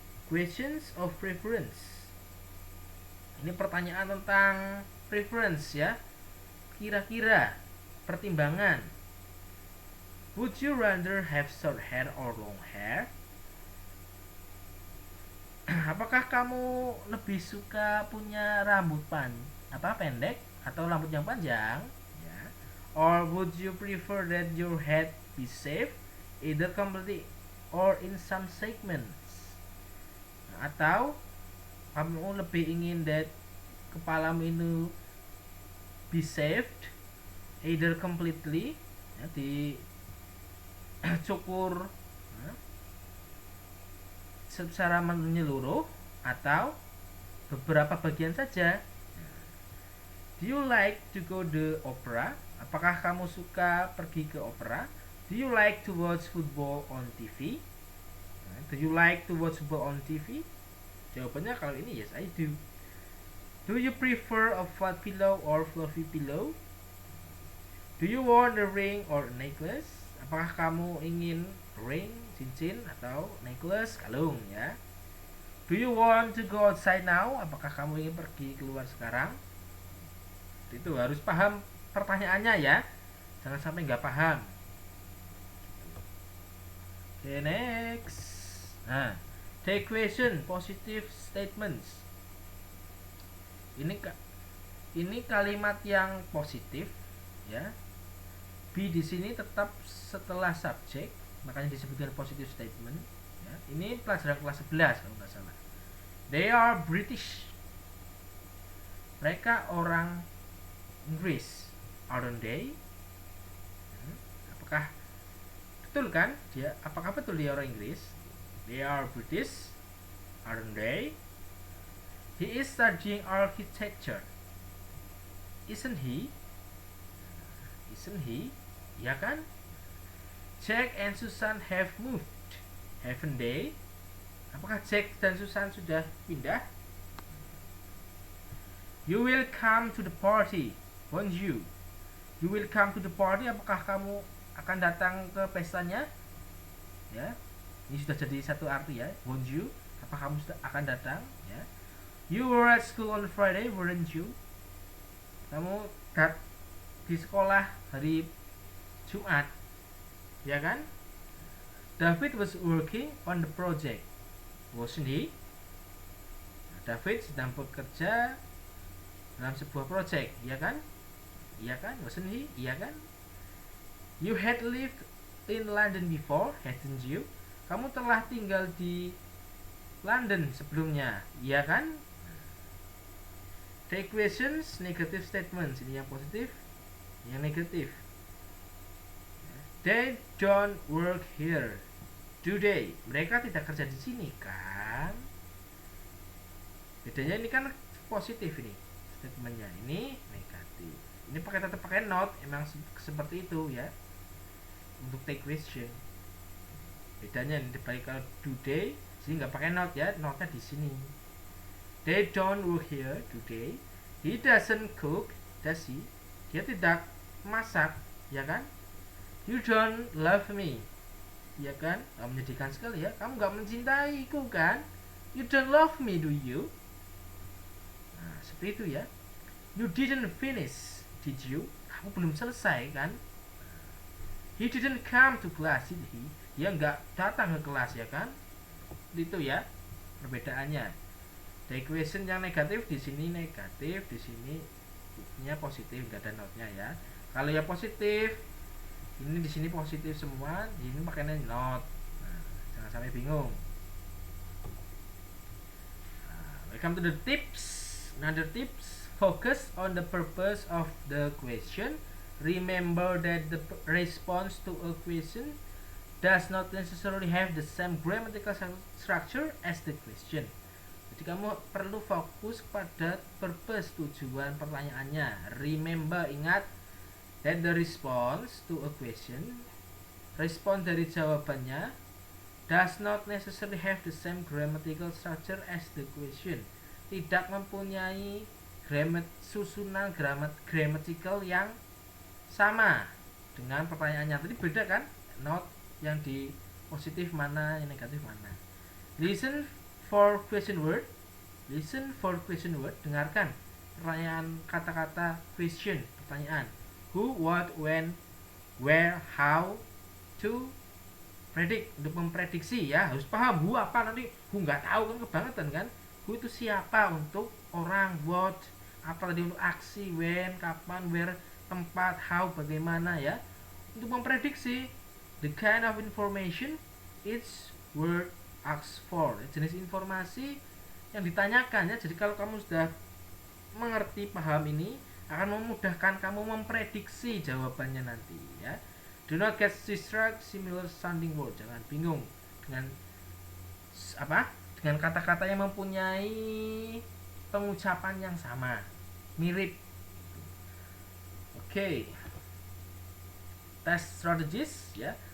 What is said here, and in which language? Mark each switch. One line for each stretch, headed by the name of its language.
English: Questions of preference.
Indonesian: Ini pertanyaan tentang preference ya. Kira-kira, pertimbangan.
English: Would you rather have short hair or long hair?
Indonesian: Apakah kamu lebih suka punya rambut pendek atau rambut yang panjang? Ya.
English: Or would you prefer that your head be shaved either completely or in some segments?
Indonesian: Atau kamu lebih ingin that kepalamu itu
English: be shaved either completely,
Indonesian: ya, dicukur secara menyeluruh atau beberapa bagian saja.
English: Do you like to go to opera?
Indonesian: Apakah kamu suka pergi ke opera?
English: Do you like to watch football on TV? Do you like to watch football on TV?
Indonesian: Jawabannya kalau ini
English: yes, I do. Do you prefer a flat pillow or fluffy pillow? Do you want a ring or a necklace?
Indonesian: Apakah kamu ingin ring, cincin, atau necklace, kalung ya?
English: Do you want to go outside now?
Indonesian: Apakah kamu ingin pergi keluar sekarang? Itu harus paham pertanyaannya ya. Jangan sampai nggak paham.
English: Okay, next. Nah, the equation positive statements.
Indonesian: Ini kalimat yang positif ya. Be di sini tetap setelah subjek, makanya disebutkan positive statement ya. Ini pelajaran kelas 11 kalau nggak salah.
English: They are British.
Indonesian: Mereka orang Inggris,
English: aren't they?
Indonesian: Apakah betul kan? Apakah betul dia orang Inggris?
English: They are British, aren't they? He is studying architecture, isn't he? Isn't he?
Indonesian: Ya kan?
English: Jack and Susan have moved, haven't they?
Indonesian: Apakah Jack dan Susan sudah pindah?
English: You will come to the party, won't you? You will come to the party.
Indonesian: Apakah kamu akan datang ke pestanya? Ya, ini sudah jadi satu arti ya.
English: Won't you?
Indonesian: Apakah kamu sudah akan datang? Ya.
English: You were at school on Friday, weren't you?
Indonesian: Kamu di sekolah hari Jumat, ya kan?
English: David was working on the project, wasn't he?
Indonesian: David sedang bekerja dalam sebuah project, ya kan? Iya kan?
English: Wasn't he?
Indonesian: Iya kan?
English: You had lived in London before, hadn't you?
Indonesian: Kamu telah tinggal di London sebelumnya, iya kan?
English: The equations, negative statements.
Indonesian: Ini yang positif, yang negatif.
English: They don't work here, do they?
Indonesian: Mereka tidak kerja di sini kan? Bedanya ini kan positif ini statementnya, ini negatif. Ini tetap pakai not, emang seperti itu ya. Untuk take question. Bedanya ini dibalik kalau
English: do they,
Indonesian: sini nggak pakai not ya, notnya di sini.
English: They don't work here, do they? He doesn't cook, does he?
Indonesian: Dia tidak masak, ya kan?
English: You don't love me,
Indonesian: ya kan? Menyedihkan sekali ya. Kamu nggak mencintaiku kan?
English: You don't love me, do you?
Indonesian: Nah, seperti itu ya.
English: You didn't finish, did you?
Indonesian: Kamu belum selesai kan?
English: He didn't come to class, did he?
Indonesian: Dia nggak datang ke kelas, ya kan? Itu ya perbedaannya. The equation yang negatif di sini negatif, di sini nya positif, nggak ada notnya ya. Kalau yang positif ini di sini positif semua, di sini pakainya not. Nah, jangan sampai bingung.
English: Welcome to the tips. Another tips: focus on the purpose of the question. Remember that the response to a question does not necessarily have the same grammatical structure as the question.
Indonesian: Jadi kamu perlu fokus pada purpose, tujuan pertanyaannya.
English: Remember,
Indonesian: ingat,
English: that the response to a question,
Indonesian: respon dari jawabannya,
English: does not necessarily have the same grammatical structure as the question.
Indonesian: Tidak mempunyai susunan grammatical yang sama dengan pertanyaannya tadi, beda kan? Not yang di positif mana, yang negatif mana.
English: Listen for question word. Listen for question word.
Indonesian: Dengarkan pertanyaan kata-kata question, pertanyaan.
English: Who, what, when, where, how, to, predict,
Indonesian: untuk memprediksi ya. Harus paham who apa, nanti who nggak tahu kan kebangetan kan. Who itu siapa, untuk orang, what apa tadi, untuk aksi, when kapan, where tempat, how bagaimana ya. Untuk memprediksi
English: the kind of information each word asks for,
Indonesian: jenis informasi yang ditanyakan ya. Jadi kalau kamu sudah mengerti, paham ini, akan memudahkan kamu memprediksi jawabannya nanti ya.
English: Do not get distracted similar sounding word.
Indonesian: Jangan bingung dengan apa? Dengan kata-kata yang mempunyai pengucapan yang sama, mirip. Oke.
English: Test strategies ya.